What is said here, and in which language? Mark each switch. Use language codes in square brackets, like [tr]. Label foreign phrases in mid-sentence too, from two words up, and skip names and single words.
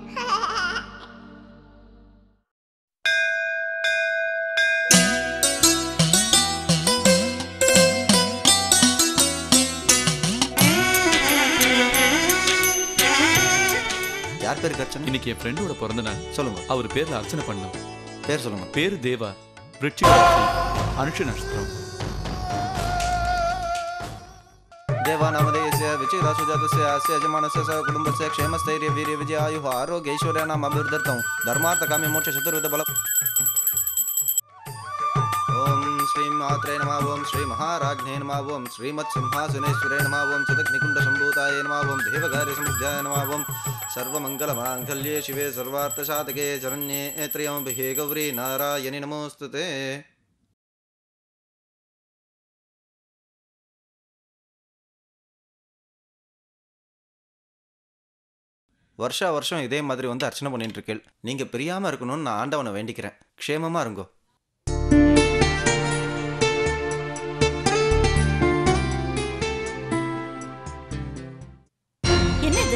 [ta] யார் பேருக்கு அர்ச்சனை? இன்னைக்கு என் ஃப்ரெண்டோட பிறந்த நாள். சொல்லுங்க. அவர் பேர்ல அர்ச்சனை பண்ணோம். பேர் சொல்லுங்க. பேரு தேவா, விருச்சிக ராசி, அனுஷ நட்சத்திரம். [sa] देवा नामधेयस्य विचिरासुजातस्य अस्य यजमानस्य सह कुटुम्बस्य क्षेमस्थैर्य वीर्य विजय आयुः आरोग्य ऐश्वर्याणाम् अभिवृद्ध्यर्थं धर्मार्थकाम्य मोक्ष चतुर्विध बल. ओम श्री मात्रे नमः, ओम श्री महाराज्ञे नमः, ओम श्रीमत्सिंहासनेश्वरे नमः, ओम चिदग्निकुण्ड सम्भूताय नमः, ओम देवकार्य समुद्याय नमः, ओम सर्वमङ्गलमाङ्गल्ये शिवे सर्वार्थसाधके शरण्ये त्र्यम्बके गौरी नारायणि नमोस्तुते. [ta] வருஷா வருஷம் இதே மாதிரி வந்து அர்ச்சனை பண்ணிட்டு இருக்கேன். நீங்க பிரியாம இருக்கணும்னு நான் ஆண்டவனை வேண்டிக்கிறேன். க்ஷேமமா இருங்கோ. என்னது?